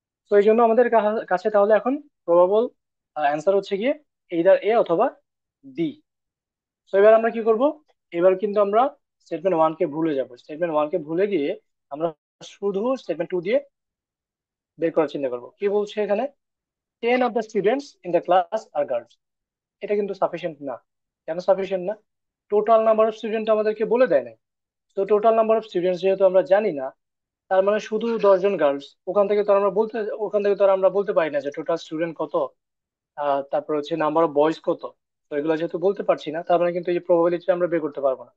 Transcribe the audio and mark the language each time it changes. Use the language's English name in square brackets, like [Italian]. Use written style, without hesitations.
[Bangla] তো এই জন্য আমাদের কাছে তাহলে এখন প্রবাবল অ্যান্সার হচ্ছে গিয়ে এইদার এ অথবা ডি। তো এবার আমরা কি করব? এবার কিন্তু আমরা স্টেটমেন্ট ওয়ান কে ভুলে যাব। স্টেটমেন্ট ওয়ান কে ভুলে গিয়ে আমরা শুধু স্টেটমেন্ট টু দিয়ে বের করার চিন্তা করবো। কি বলছে এখানে? [English] 10 of the students in the class are girls। [Bangla] এটা কিন্তু সাফিসিয়েন্ট না। কেন সাফিসিয়েন্ট না? টোটাল নাম্বার অফ স্টুডেন্ট আমাদেরকে বলে দেয় নাই। তো টোটাল নাম্বার অফ স্টুডেন্টস যেহেতু আমরা জানি না, তার মানে শুধু 10 জন গার্লস, ওখান থেকে তো আর আমরা বলতে পারি না যে টোটাল স্টুডেন্ট কত, তারপর হচ্ছে নাম্বার অফ বয়েজ কত। তো এগুলো যেহেতু বলতে পারছি না, তার মানে কিন্তু এই প্রবাবিলিটি আমরা বের করতে পারবো না।